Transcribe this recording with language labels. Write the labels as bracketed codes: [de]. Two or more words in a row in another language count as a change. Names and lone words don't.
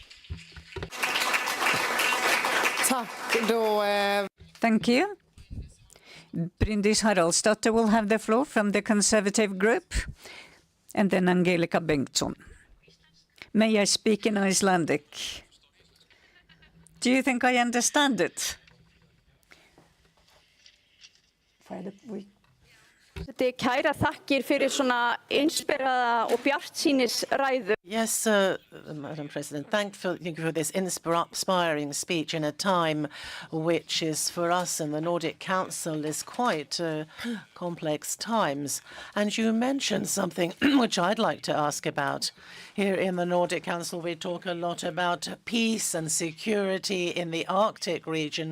[en] Thank you. Bryndis Haraldsdotter will have the floor from the Conservative Group, and then Angelica Bengtsson. May I speak in Icelandic? Do you think I understand it? [is] Kæra þakkir fyrir svona inspiraða og bjartsýnisræðu. [en] Yes, Madam President, thank you for this inspiring speech in a time which is for us in the Nordic Council is quite complex times. And you mentioned something which I'd like to ask about. Here in the Nordic Council, we talk a lot about peace and security in the Arctic region.